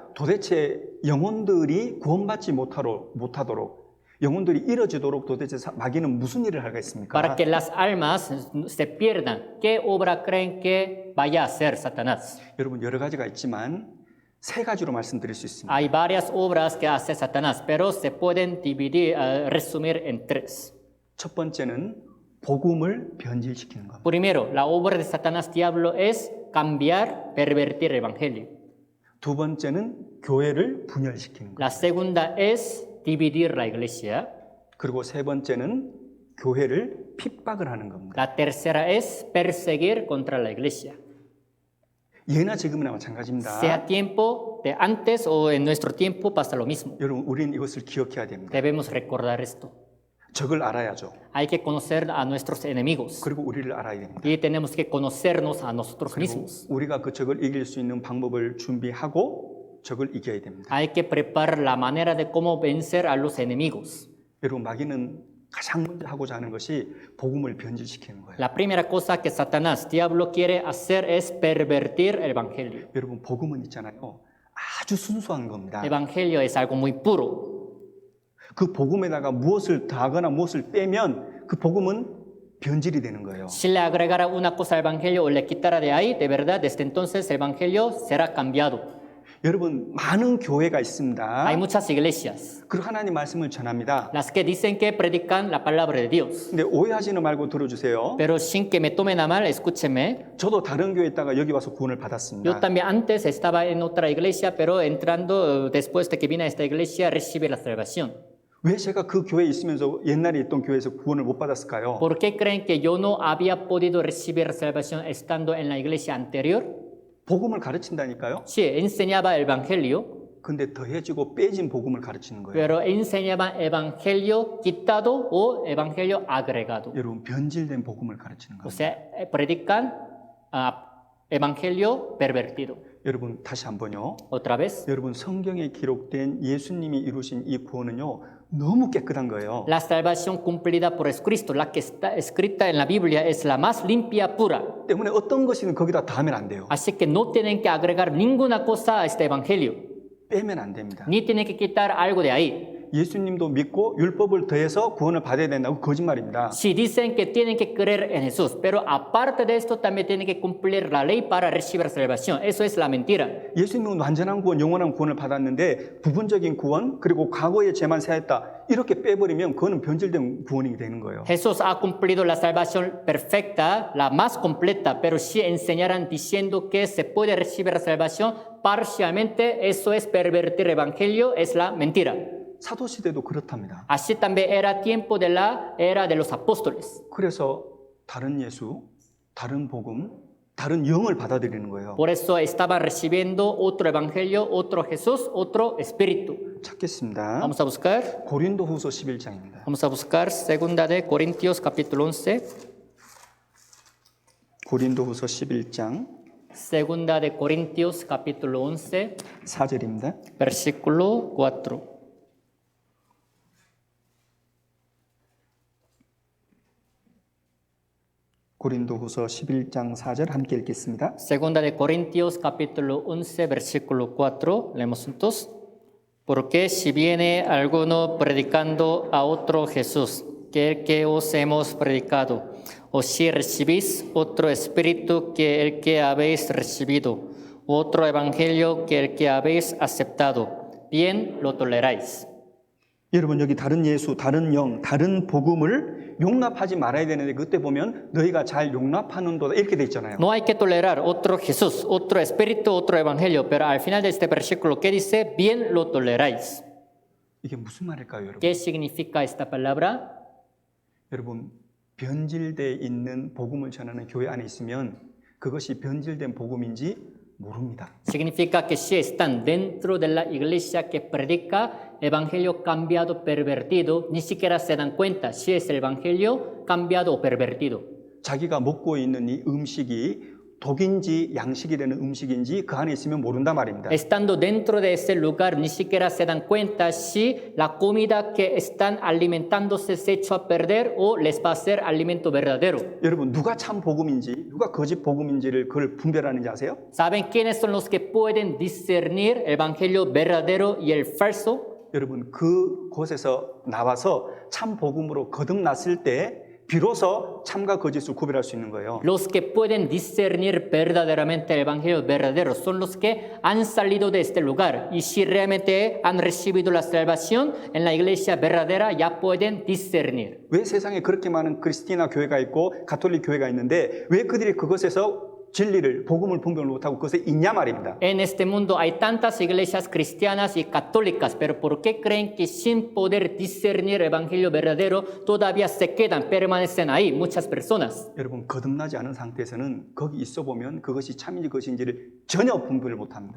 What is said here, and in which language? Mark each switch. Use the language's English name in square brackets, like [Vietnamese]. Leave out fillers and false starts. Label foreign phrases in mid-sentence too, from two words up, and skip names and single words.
[Korean] 도대체 영혼들이 구원받지 못하도록 영혼들이 잃어지도록 도대체 마귀는 무슨 일을 하겠습니까? [Spanish] Para que las almas se pierdan. ¿Qué obra creen que vaya a hacer Satanás? [Korean] 여러분 여러 가지가 있지만 세 가지로 말씀드릴 수 있습니다. [Spanish] Hay varias obras que hace Satanás, pero se pueden dividir, resumir en tres. [Korean] 첫 번째는 복음을 변질시키는 겁니다. [Spanish] Primero, la obra de Satanás diablo es cambiar, pervertir el evangelio. [Korean] 두 번째는 교회를 분열시키는 겁니다. [Spanish] La segunda es dividir la iglesia. [Korean] 그리고 세 번째는 교회를 핍박을 하는 겁니다. [Spanish] La tercera es perseguir contra la iglesia. [Korean] 예나 지금이나 마찬가지입니다. [Spanish] Sea tiempo de antes o en nuestro tiempo pasa lo mismo. [Korean] 여러분 우리는 이것을 기억해야 됩니다. [Spanish] Debemos recordar esto. [Korean] 적을 알아야죠. [Spanish] Hay que conocer a nuestros enemigos [Korean] 그리고 우리를 알아야 됩니다. [Spanish] y tenemos que conocernos a nosotros [Korean] 그리고 [Spanish] mismos. [Korean] 우리가 그 적을 이길 수 있는 방법을 준비하고 적을 이겨야 됩니다. [Spanish] Hay que preparar la manera de cómo vencer a los enemigos. [Korean] 여러분 마귀는 가장 먼저 하고자 하는 것이 복음을 변질시키는 거예요. [Spanish] La primera cosa que Satanás, diablo, quiere hacer es pervertir el evangelio. [Korean] 여러분 복음은 있잖아요. 아주 순수한 겁니다. [Spanish] Evangelio es algo muy puro. [Korean] 그 복음에다가 무엇을 더하거나 무엇을 빼면 그 복음은 변질이 되는 거예요. [Spanish] Si le agregara una cosa al evangelio o le quitara de ahí, de verdad, desde entonces el evangelio será cambiado. [Korean] 여러분 많은 교회가 [Spanish] Hay [Korean] 있습니다. [Spanish] muchas iglesias, [Korean] 그리고 하나님 말씀을 전합니다. [Spanish] las que dicen que predican la palabra de Dios. [Korean] 근데 오해하지는 말고 들어주세요. [Spanish] Pero sin que me tomen a mal, escúcheme. [Korean] 저도 다른 교회에 있다가 여기 와서 구원을 [Spanish] Yo [Korean] 받았습니다. [Spanish] también antes estaba en otra iglesia, pero entrando después de que vine a esta iglesia, recibí la salvación. [Korean] 왜 제가 그 교회에 있으면서 옛날에 있던 교회에서 구원을 못 받았을까요? [Spanish] ¿Por qué creen que yo no había podido recibir la salvación estando en la iglesia anterior? [Korean] 복음을 가르친다니까요. [Spanish] Sí, enseñaba el evangelio, [Korean] 근데 더해지고 빼진 복음을 가르치는 거예요. [Spanish] pero enseñaba evangelio quitado o evangelio agregado. [Korean] 여러분 변질된 복음을 가르치는 [Spanish] O [Korean] 거예요. [Spanish] sea, predican evangelio pervertido. [Korean] 여러분 다시 한번요. [Spanish] Otra vez. [Korean] 여러분 성경에 기록된 예수님이 이루신 이 구원은요 너무 깨끗한 거예요. [Spanish] La salvación cumplida por Cristo, la que está escrita en la Biblia, es la más limpia, pura. [Korean] 때문에 어떤 것이든 거기다 더하면 안 돼요. [Spanish] Así que no tienen que agregar ninguna cosa a este evangelio, [Korean] 빼면 안 됩니다. [Spanish] ni tienen que quitar algo de ahí. [Korean] 예수님도 믿고 율법을 더해서 구원을 받아야 된다고 거짓말입니다. [Spanish] Si dicen que tienen que creer en Jesús, pero aparte de esto también tienen que cumplir la ley para recibir salvación. Eso es la mentira. [Korean] 예수님은 완전한 구원, 영원한 구원을 받았는데 부분적인 구원 그리고 과거의 죄만 세했다 이렇게 빼버리면 그거는 변질된 구원이 되는 거예요. [Spanish] Jesús ha cumplido la salvación perfecta, la más completa, pero si enseñaran diciendo que se puede recibir la salvación parcialmente, eso es pervertir el evangelio, es la mentira. [Korean] 사도 시대도 그렇답니다. [Spanish] Así también era tiempo de la era de los apóstoles. [Korean] 그래서 다른 예수, 다른 복음, 다른 영을 받아들이는 거예요. [Spanish] Por eso estaban recibiendo otro evangelio, otro Jesús, otro espíritu. [Korean] 찾겠습니다. [Spanish] Vamos a buscar. [Korean] 고린도후서 11장입니다. [Spanish] Vamos a buscar segunda de Corintios capítulo 11. [Korean] 고린도후서 11장 [Spanish] Segunda de Corintios capítulo 11, [Korean] 4절입니다. [Spanish] versículo 4. [Korean] 고린도후서 11장 4절 함께 읽겠습니다. [Spanish] Segunda de Corintios capítulo 11, versículo 4. Leemos juntos. Porque si viene alguno predicando a otro Jesús, que el que os hemos predicado, o si recibís otro espíritu que el que habéis recibido, otro evangelio que el que habéis aceptado, bien lo toleráis. [Korean] 여러분 여기 다른 예수, 다른 영, 다른 복음을 용납하지 말아야 되는데 그때 보면 너희가 잘 용납하는도다 이렇게 돼 있잖아요. [Spanish] No hay que tolerar otro Jesús, otro espíritu, otro evangelio, pero al final de este versículo, ¿qué dice? Bien lo toleráis. [Korean] 이게 무슨 말일까요, 여러분? [Spanish] ¿Qué significa esta palabra? [Korean] 여러분 변질돼 있는 복음을 전하는 교회 안에 있으면 그것이 변질된 복음인지 모릅니다. [Spanish] Significa que si están dentro de la iglesia que predica evangelio cambiado, pervertido, ni siquiera se dan cuenta si es el evangelio cambiado o pervertido. [Korean] 자기가 먹고 있는 이 음식이 독인지 양식이 되는 음식인지 그 안에 있으면 모른단 말입니다. [Spanish] Estando dentro de ese lugar, ni siquiera se dan cuenta si la comida que están alimentándose se echó a perder o les va a ser alimento verdadero. [Korean] 여러분 누가 참 복음인지 누가 거짓 복음인지를 그걸 분별하는지 아세요? [Spanish] ¿Saben quiénes son los que pueden discernir el evangelio verdadero y el falso? [Korean] 여러분 그곳에서 나와서 참 복음으로 거듭났을 때 비로소 참과 거짓을 구별할 수 있는 거예요. [Spanish] Los que pueden discernir verdaderamente el evangelio verdadero son los que han salido de este lugar y si realmente han recibido la salvación en la iglesia verdadera ya pueden discernir. [Korean] 왜 세상에 그렇게 많은 크리스티나 교회가 있고 가톨릭 교회가 있는데 왜 그들이 그것에서 진리를 복음을 분별을 못하고 그것에 있냐 말입니다. [Spanish] En este mundo hay tantas iglesias cristianas y católicas, pero ¿por qué creen que sin poder discernir el evangelio verdadero todavía se quedan, permanecen ahí muchas personas? [Korean] 여러분 거듭나지 않은 상태에서는 거기 있어 보면 그것이 참인지 것인지를 전혀 분별을 못합니다.